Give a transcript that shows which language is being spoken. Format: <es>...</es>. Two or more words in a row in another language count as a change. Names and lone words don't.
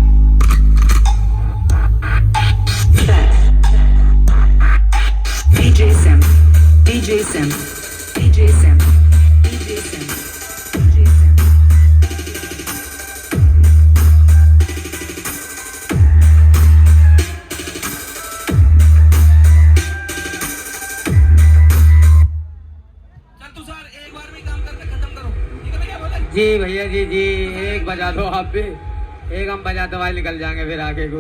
<en>Set. DJ Sim. DJ Sim. DJ Sim. DJ Sim. DJ Sim.</en> <hi>चल तू सर एक बार में काम करके खत्म करो, ठीक है भैया बोले। जी भैया जी जी, एक बजा दो आप भी, एक हम बजाते हुए निकल जाएंगे फिर आगे को।</hi>